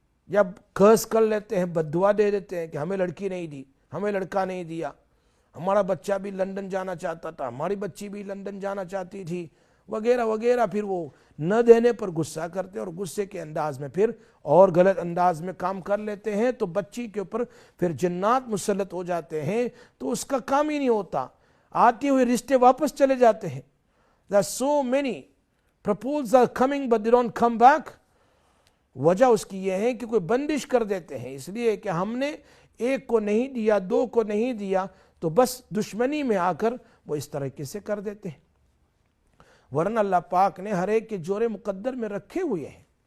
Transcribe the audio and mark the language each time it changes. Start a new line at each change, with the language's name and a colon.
Urdu: یا کرس کر لیتے ہیں, بد دعا دے دیتے ہیں کہ ہمیں لڑکی نہیں دی, ہمیں لڑکا نہیں دیا, ہمارا بچہ بھی لندن جانا چاہتا تھا, ہماری بچی بھی لندن جانا چاہتی تھی, وغیرہ وغیرہ. پھر وہ نہ دینے پر غصہ کرتے اور غصے کے انداز میں پھر اور غلط انداز میں کام کر لیتے ہیں, تو بچی کے اوپر پھر جنات مسلط ہو جاتے ہیں, تو اس کا کام ہی نہیں ہوتا, آتے ہوئے رشتے واپس چلے جاتے ہیں.
English: There are so many proposals are coming but they don't come back.
Urdu: وجہ اس کی یہ ہے کہ کوئی بندش کر دیتے ہیں, اس لیے کہ ہم نے 1 کو نہیں دیا, 2 کو نہیں دیا, تو بس دشمنی میں آ کر وہ اس طریقے سے کر دیتے ہیں. ورنہ اللہ پاک نے ہر ایک کے جوڑے مقدر میں رکھے ہوئے ہیں.